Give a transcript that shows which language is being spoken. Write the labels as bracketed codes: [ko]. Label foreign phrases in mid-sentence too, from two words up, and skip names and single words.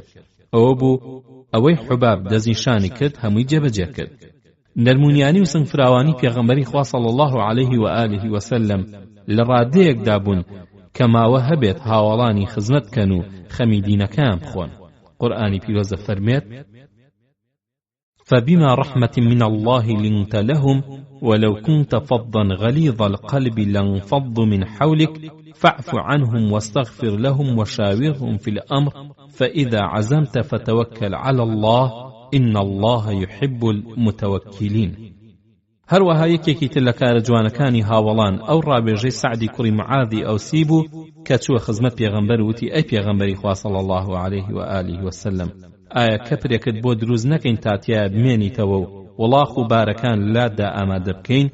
[ckb] ئەوە بوو ئەوەی حوباب دەستنیشانی کرد هەمووی جێبەجێ کرد. نەرمونیانی و سنگفراوانی پێغەمبەری خوا [ar] صلی الله عليه و آله وسلم [ckb] لە ڕادەیەکدا بوون کە ماوە هەبێت هاوڵانی خزمەت کەن و خەمی دینەکەیان بخۆن. قورئانی پیرۆزە فەرمێت [ar] فبما رحمة من الله لنت لهم ولو كنت فظا غليظ القلب لانفضوا من حولك فاعف عنهم واستغفر لهم وشاورهم في الأمر فإذا عزمت فتوكل على الله إن الله يحب المتوكلين. [ckb] هەروەها یەکێکی تر لە کارە جوانەکانی هاوڵان ئەو ڕابێژەی سعدی کوڕی معاذی ئەوسی بوو کە چووە خزمەت پێغەمبەر وتی ئەی پێغەمبەری خوا [ar] صلی الله عليه و آله وسلم [ckb] ئایا کەپرێکت بۆ دروست نەکەین تاتیایە بمێنیتەوە و وڵاخ و بارەکان لاددا ئامادە بکەین